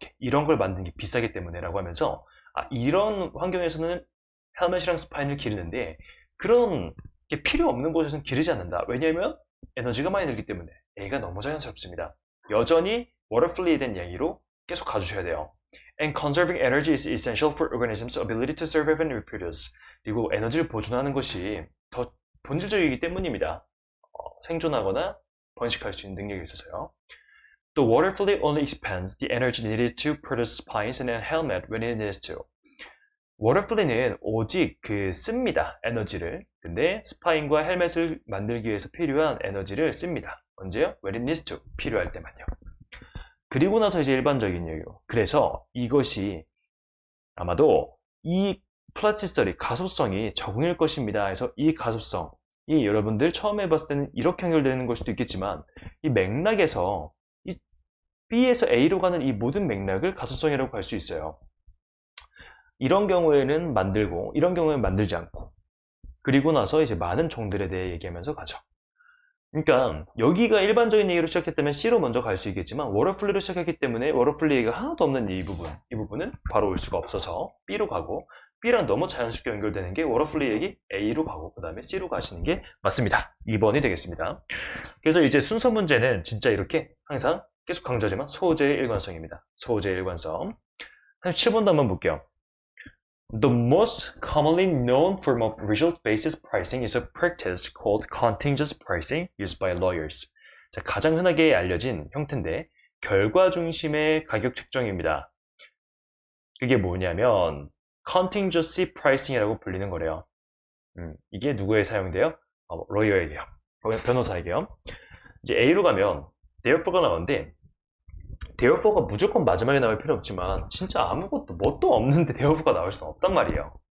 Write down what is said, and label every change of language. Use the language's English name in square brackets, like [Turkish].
[Korean] 이런 걸 만드는 게 비싸기 때문에라고 하면서 이런 환경에서는 헬멧이랑 스파인을 기르는데 그런 게 필요 없는 곳에서는 기르지 않는다. 왜냐하면 에너지가 많이 들기 때문에. 얘가 너무 자연스럽습니다. 여전히 워터플레이에 대한 얘기로 계속 가주셔야 돼요. [English] And conserving energy is essential for organisms' ability to survive and reproduce. [Korean] 그리고 에너지를 보존하는 것이 더 본질적이기 때문입니다. 생존하거나 번식할 수 있는 능력이 있어서요. [English] The water fluid only expands the energy needed to produce spines and a helmet when it needs to. [Korean] 워터 플루이드는 오직 씁니다. 에너지를. 근데 스파인과 헬멧을 만들기 위해서 필요한 에너지를 씁니다. 언제요? [English] When it needs to. [Korean] 필요할 때만요. 그리고 나서 이제 일반적인 얘기요. 그래서 이것이 아마도 이 플라스티시티 가소성이 적응일 것입니다. 그래서 이 가소성이 여러분들 처음에 봤을 때는 이렇게 연결되는 걸 수도 있겠지만 이 맥락에서 이 B에서 A로 가는 이 모든 맥락을 가소성이라고 할 수 있어요. 이런 경우에는 만들고 이런 경우에는 만들지 않고 그리고 나서 이제 많은 종들에 대해 얘기하면서 가죠. 그러니까 여기가 일반적인 얘기로 시작했다면 C로 먼저 갈 수 있겠지만 워터플레이로 시작했기 때문에 워터플레이가 하나도 없는 이 부분은 바로 올 수가 없어서 B로 가고 B랑 너무 자연스럽게 연결되는 게 워터플레이 얘기 A로 가고 그 다음에 C로 가시는 게 맞습니다. 2번이 되겠습니다. 그래서 이제 순서 문제는 진짜 이렇게 항상 계속 강조하지만 소재의 일관성입니다. 소재의 일관성. 37번도 한번 볼게요. [English] The most commonly known form of result-based pricing is a practice called contingent pricing used by lawyers. [Korean] 자, 가장 흔하게 알려진 형태인데 결과 중심의 가격 책정입니다. 그게 뭐냐면 contingency pricing이라고 불리는 거래요. 이게 누구에 사용돼요? 로이어에게요. 변호사에게요. 이제 A로 가면 therefore가 나오는데 therefore가 무조건 마지막에 나올 필요 없지만 진짜 아무것도 뭣도 없는데 therefore가 나올 수는 없단 말이에요.